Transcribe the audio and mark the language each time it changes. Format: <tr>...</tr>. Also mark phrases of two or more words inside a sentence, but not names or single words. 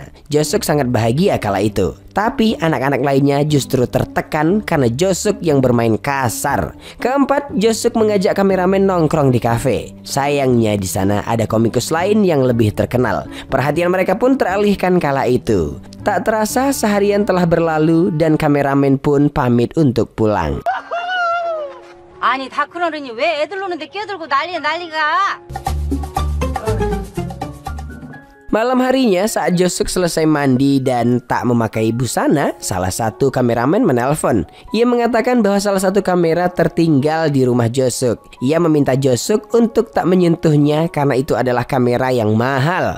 <id>Josuk sangat bahagia kala itu. Tapi anak-anak lainnya justru tertekan karena Josuk yang bermain kasar. Keempat, Josuk mengajak kameramen nongkrong di kafe. Sayangnya di sana ada komikus lain yang lebih terkenal. Perhatian mereka pun teralihkan kala itu. Tak terasa seharian telah berlalu dan kameramen pun pamit untuk pulang.</id> <ko>아니 다 큰 어른이 왜 애들 노는데 끼어들고 난리가.</ko> <id>Malam harinya saat Josuk selesai mandi dan tak memakai busana, salah satu kameramen menelpon. Ia mengatakan bahwa salah satu kamera tertinggal di rumah Josuk. Ia meminta Josuk untuk tak menyentuhnya karena itu adalah kamera yang mahal.</id>